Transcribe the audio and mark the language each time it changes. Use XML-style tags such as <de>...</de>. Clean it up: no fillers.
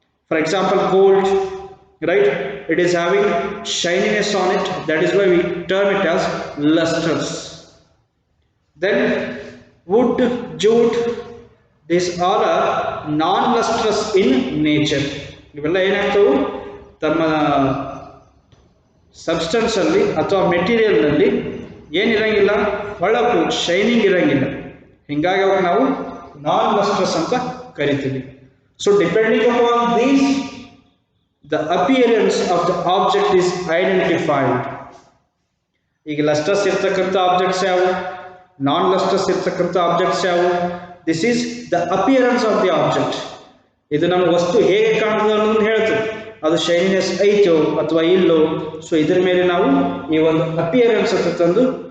<en>For example, gold, right? It is having shininess on it. That is why we term it as lustrous. Then wood, jute, these all are non-lustrous in nature.</en> <kn>ಇವೆಲ್ಲ ಏನಾಗ್ತವು? ತಮ್ಮ substance ಅಲ್ಲಿ ಅಥವಾ material ನಲ್ಲಿ ಏನಿರಂಗಿಲ್ಲ, ಹೊಳಪು, shining ಇರಂಗಿಲ್ಲ. ಹಿಂಗಾಗಿ ಅವಾಗ ನಾವು ನಾನ್ ಲಸ್ಟ್ರಸ್ ಅಂತ ಕರಿತೀವಿ.</kn> <en>So depending upon these the appearance of the object is identified.</en> <kn>ಈಗ ಲಸ್ಟ್ರಸ್ ಇರ್ತಕ್ಕಂಥ ಆಬ್ಜೆಕ್ಟ್ಸ್ ಯಾವುವು, ನಾನ್ ಲಸ್ಟ್ರಸ್ ಇರ್ತಕ್ಕಂಥ ಆಬ್ಜೆಕ್ಟ್ಸ್ ಯಾವುವು?</kn> <en>This is the appearance of the object.</en> <kn>ಇದು ನಮ್ಮ ವಸ್ತು ಹೇಗೆ ಕಾಣ್ತದೆ ಅನ್ನೋದನ್ನು ಹೇಳ್ತದೆ. ಅದು ಶೈನಿನೆಸ್ ಐತೋ ಅಥವಾ ಇಲ್ಲೋ. ಸೊ ಇದ್ರ ಮೇಲೆ ನಾವು ಈ ಒಂದು ಅಪಿಯರೆನ್ಸ್ ಅಂತ ತಂದು</kn>